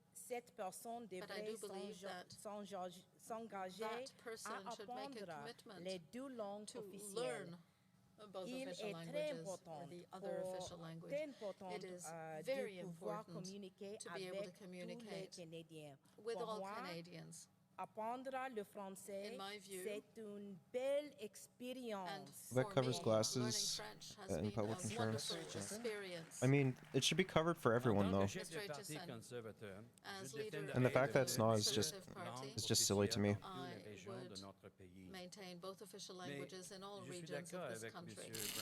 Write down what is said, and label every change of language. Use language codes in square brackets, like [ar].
[en] But I do believe that that person should make a commitment to learn both official languages or the other official language. It is very important to be able to communicate with all Canadians. [fr] Apprendre le français, [en] In my view, [fr] c'est une belle expérience. [en] That covers glasses and public insurance. I mean, it should be covered for everyone though. And the fact that it's not is just silly to me. I would maintain both official languages in all regions of this country.